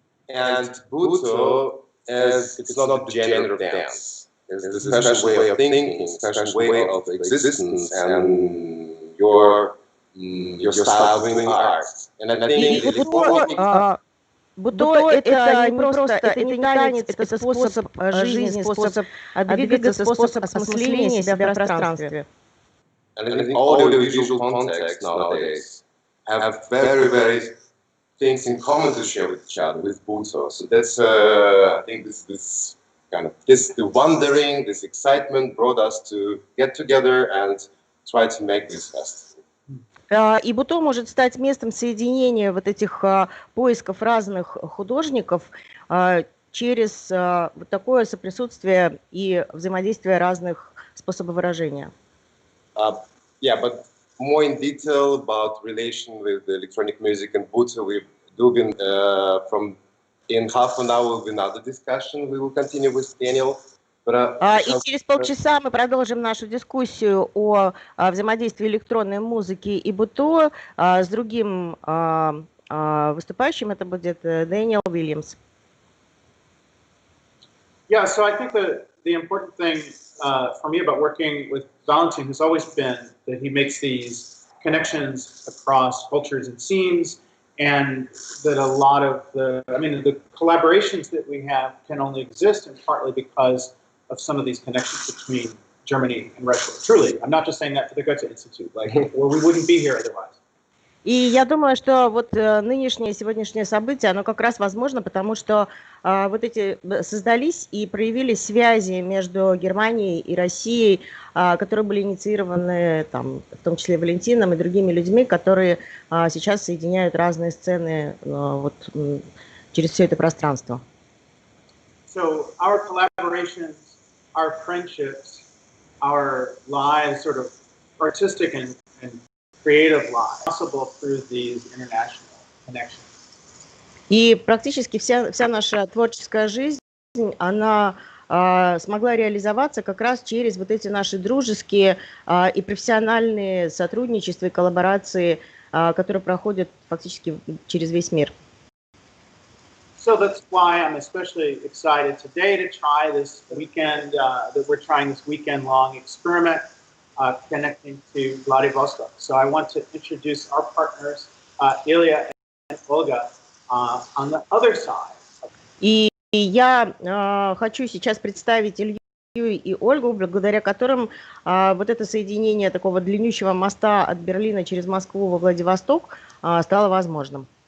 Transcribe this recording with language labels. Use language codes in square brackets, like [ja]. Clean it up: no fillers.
[en] And Buto, as it's not the genre of dance. There's a special way of thinking, special way of existence, and your style of doing art. And I think [ru] Будо это не просто, это не танец, это способ жизни, способ двигаться, способ осмысления себя в пространстве. [en] and I think audio-visual contexts nowadays have very things in common to share with each other, with Buto. So that's, I think this the wondering, this excitement brought us to get together and try to make this festival. [ru] И Буто может стать местом соединения вот этих поисков разных художников через вот такое соприсутствие и взаимодействие разных способов выражения. [en] Yeah, but more in detail about relation with the electronic music and Buto, we've been from in half an hour with another discussion. We will continue with Daniel. [ru] И через полчаса мы продолжим нашу дискуссию о взаимодействии электронной музыки и Буто с другим выступающим. Это будет Дэниел Уильямс. [en] Yeah, so I think the important thing for me about working with Valentin has always been that he makes these connections across cultures and scenes, and that a lot of the collaborations that we have can only exist and partly because of some of these connections between Germany and Russia. Truly, I'm not just saying that for the Goethe Institute, or we wouldn't be here otherwise. [ru] И я думаю, что вот нынешнее, сегодняшнее событие, оно как раз возможно, потому что вот эти создались и проявились связи между Германией и Россией, которые были инициированы, там, в том числе Валентином и другими людьми, которые сейчас соединяют разные сцены вот, через все это пространство. [en] So our collaborations, our friendships, our lives, sort of artistic and creative lives, possible through these international connections. [ru] И практически вся наша творческая жизнь, она смогла реализоваться как раз через вот эти наши дружеские и профессиональные сотрудничества и коллаборации, которые проходят фактически через весь мир. [en] So that's why I'm especially excited today to try this weekend, that we're trying this weekend-long experiment connecting to Vladivostok. So I want to introduce our partners, Ilya and Olga, on the other side. [ru] И я хочу сейчас представить Илью и Ольгу, благодаря которым вот это соединение такого длиннющего моста от Берлина через Москву во Владивосток стало возможным.